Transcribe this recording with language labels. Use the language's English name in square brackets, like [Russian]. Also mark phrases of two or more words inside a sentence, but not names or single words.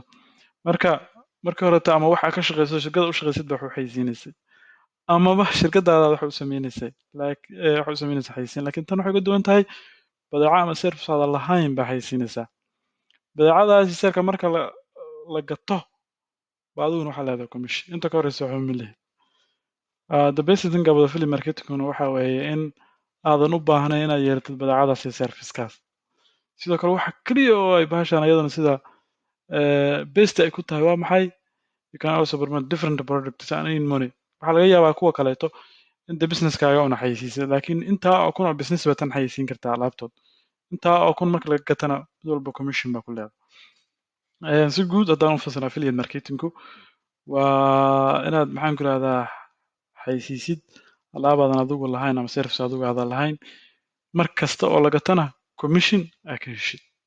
[Somali] Marka hore ama waxa ka shaqeyso shirkada u shaqeysid wax u xayisiinaysay amaba shirkadaada wax u sameynaysay wax u sameynaysa xayisiin laakiin tan waxay uga duwan tahay badeeco ama service aad lahayn baa xayisiinaysaa. badeecadaasi sarka marka la gato baaduna waxa leedahay commission inta ka horeysa waxa ma leeyahay. [English] The best thing about affiliate marketing [Somali] waxa weeye in aadan u baahnayn inaad yeelatid badeecadaas iyo service-kaas. Sidoo kale waxa kaliya oo ay bahashaan ayadana sida best ay ku tahay waa maxay? [English] You can also promote different products and earn money. [Somali] Waxa laga yaabaa kuwa kaleeto inta business-kaaga una xayisiisay laakiin intaa oo kun oo business ba tan xayisiin kartaa alaabtood. Intaa oo kun marka laga gatana mid walba commission baa ku leedahay. Si guud haddaan u fasirno [English] affiliate marketingku [Somali] waa inaad maxaan ku rahdaa xayisiisid alaabadan adigu lahayn ama service adigu aadan lahayn mar kasta oo la gatana commission aad ka heshid.